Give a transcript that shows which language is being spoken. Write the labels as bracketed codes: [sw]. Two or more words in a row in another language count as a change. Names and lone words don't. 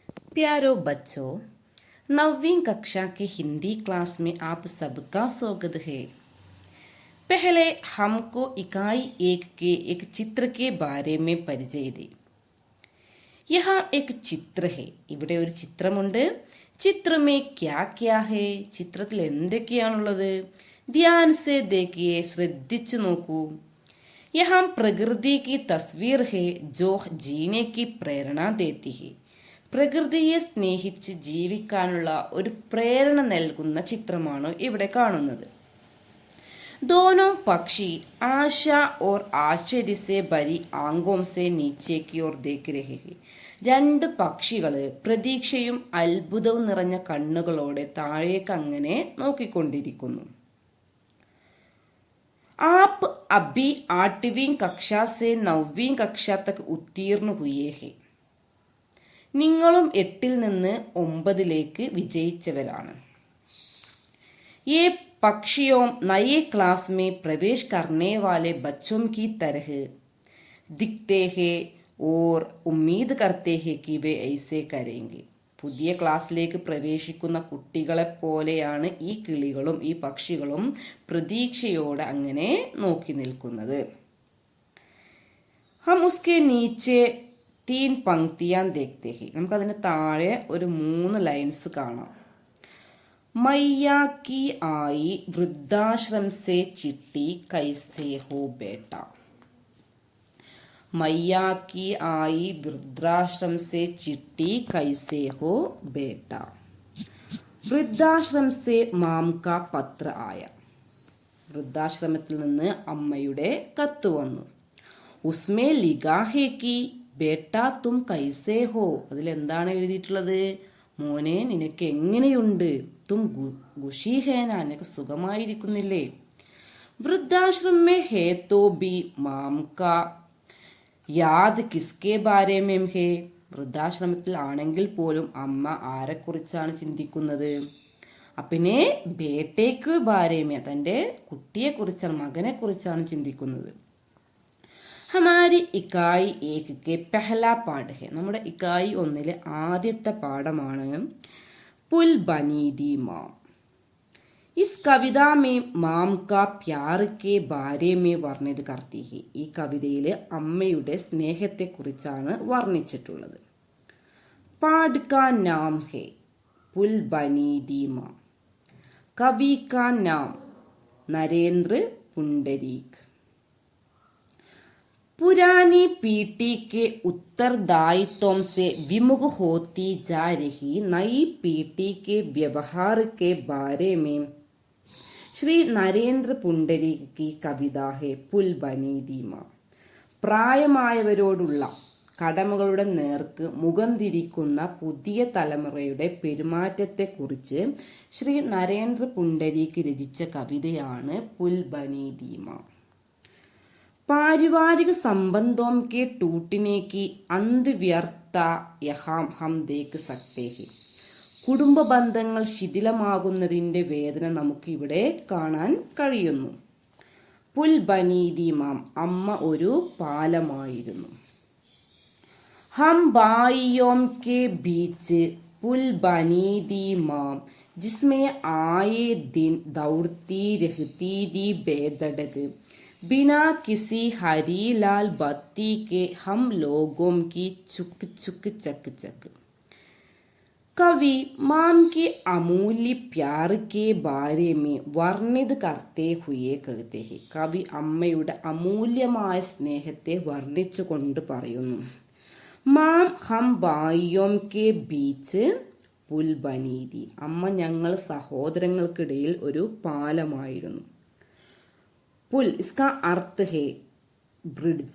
[hi] प्यारो बच्चों, 9वीं कक्षा की हिंदी क्लास में आप सबका स्वागत है। पहले हमको इकाई 1 के एक चित्र के बारे में പരിചയ दी। यहाँ एक चित्र है। [ml] ഇവിടെ ഒരു ചിത്രമുണ്ട്। [hi] चित्र में क्या क्या है? [ml] ചിത്രത്തിൽ എന്തൊക്കെയാണുള്ളത്? [hi] ध्यान से देखिए, [ml] ശ്രദ്ധിച്ചു നോക്കൂ। [hi] यहाँ प्रकृति की तस्वीर है जो जीने की प्रेरणा देती है। [ml] പ്രകൃതിയെ സ്നേഹിച്ച് ജീവിക്കാനുള്ള ഒരു പ്രേരണ നൽകുന്ന ചിത്രമാണ് ഇവിടെ കാണുന്നത്. [hi] दोनों पक्षी आशा और आश्चर्य से भरी आंखों से नीचे की ओर देख रहे हैं. [ml] രണ്ട് പക്ഷികള് പ്രതീക്ഷയും അത്ഭുതവും നിറഞ്ഞ കണ്ണുകളോടെ താഴേക്ക് അങ്ങനെ നോക്കിക്കൊണ്ടിരിക്കുന്നു. [hi] आप अभी 8वीं कक्षा से 9वीं कक्षा तक उत्तीर्ण हुए हैं. [ml] നിങ്ങളും 8ൽ നിന്ന് 9ലേക്ക് വിജയിച്ചവരാണ്. [hi] ये पक्षियों नए क्लास में प्रवेश करने वाले बच्चों की तरह दिखते हैं और उम्मीद करते हैं कि वे ऐसे करेंगे. [ml] പുതിയ ക്ലാസ്സിലേക്ക് പ്രവേശിക്കുന്ന കുട്ടികളെ പോലെയാണ് ഈ കിളികളും ഈ പക്ഷികളും പ്രതീക്ഷയോടെ അങ്ങനെ നോക്കി നിൽക്കുന്നത്. [hi] हम उसके नीचे 3 पंक्तियां देखते हैं. [ml] നമുക്ക് അതിന് താഴെ ഒരു 3 ലൈൻസ് കാണാം. [hi] मैया की आई वृद्धाश्रम से चिट्ठी कैसे हो बेटा. मैया की आई वृद्धाश्रम से चिट्ठी कैसे हो बेटा. वृद्धाश्रम से माम का पत्र आया. [ml] വൃദ്ധാശ്രമത്തിൽ നിന്ന് അമ്മയുടെ കത്ത് വന്നു. [hi] उसमें लिखा है कि बेटा तुम कैसे हो. [ml] അതിലെന്താണ് എഴുതിയിട്ടുള്ളത്? മോനെ, നിനക്ക് എങ്ങനെയുണ്ട്? [hi] तुम खुशी है ना, [ml] നിനക്ക് സുഖമായിരിക്കുന്നില്ലേ? [hi] वृद्धाश्रम में है तो भी माँ का याद किसके बारे में है. [ml] വൃദ്ധാശ്രമത്തിൽ ആണെങ്കിൽ പോലും അമ്മ ആരെക്കുറിച്ചാണ് ചിന്തിക്കുന്നത്? [hi] अपने बेटे के बारे में, [ml] തൻ്റെ കുട്ടിയെക്കുറിച്ചാണ്, മകനെ കുറിച്ചാണ് ചിന്തിക്കുന്നത്. [hi] हमारी इकाई 1 के पहला पाठ है. [ml] നമ്മുടെ ഇക്കായി 1 ആദ്യത്തെ പാഠമാണ് पुल बनी दी माँ. [hi] इस कविता में माम का प्यार के बारे में वर्णित करती है. [ml] ഈ കവിതയിൽ അമ്മയുടെ സ്നേഹത്തെ കുറിച്ചാണ് വർണ്ണിച്ചിട്ടുള്ളത്. [hi] पाठ का नाम है पुल बनी दी माँ. कवि का नाम नरेंद्र पुंडरीक. पुरानी पीढ़ी के उत्तरदायित्वों से विमुख होती जा रही नई पीढ़ी के व्यवहार के बारे में श्री नरेंद्र पुंडरीक की कविता है पुल बनी दी माँ. [ml] പ്രായമായവരോടുള്ള കടമകളുടെ നേർക്ക് മുഖം തിരിക്കുന്ന പുതിയ തലമുറയുടെ പെരുമാറ്റത്തെക്കുറിച്ച് ശ്രീ നരേന്ദ്ര പുണ്ടരീക് രചിച്ച കവിതയാണ് പുൽ ബനി ദി മാँ. [hi] पारिवारिक संबंधों के टूटने की अंध व्यर्थता यहाँ हम देख सकते हैं. [ml] കുടുംബ ബന്ധങ്ങൾ ശിഥിലമാകുന്നതിന്റെ വേദന നമുക്ക് ഇവിടെ കാണാൻ കഴിയുന്നു. പുൽ ബനി ദി മാം, അമ്മ ഒരു പാലമായിരുന്നു. [hi] हम भाइयों के बीच पुल बनी दी माँ जिसमें आए दिन दौड़ती रहती थी बेधड़क. बिना किसी हरी लाल बत्ती के हम लोगों की चुक चुक चक चक. कवि माम के अमूल्य प्यार के बारे में वर्णित करते हुए कहते हैं. [ml] കവി അമ്മയുടെ അമൂല്യമായ സ്നേഹത്തെ വർണ്ണിച്ചുകൊണ്ട് പറയുന്നു. [hi] माँ हम भाइयों के बीच पुल बनी दी. [ml] അമ്മ ഞങ്ങൾ സഹോദരങ്ങൾക്കിടയിൽ ഒരു പാലമായിരുന്നു. [hi] पुल, इसका अर्थ है ब्रिज.